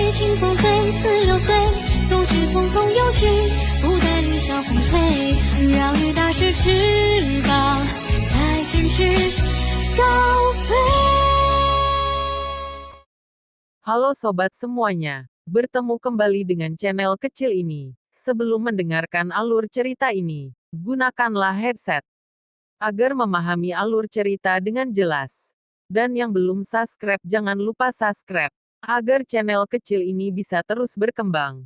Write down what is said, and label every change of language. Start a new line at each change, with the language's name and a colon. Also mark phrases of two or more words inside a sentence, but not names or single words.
Chinese: 迎风飞，似流水，总是风中有君，不待雨小风吹，让雨打湿翅膀，才振翅高飞。
Indonesian: Halo sobat semuanya, bertemu kembali dengan channel kecil ini. Sebelum mendengarkan alur cerita ini, gunakanlah headset agar memahami alur cerita dengan jelas. Dan yang belum subscribe jangan lupa subscribe, agar channel kecil ini bisa terus berkembang.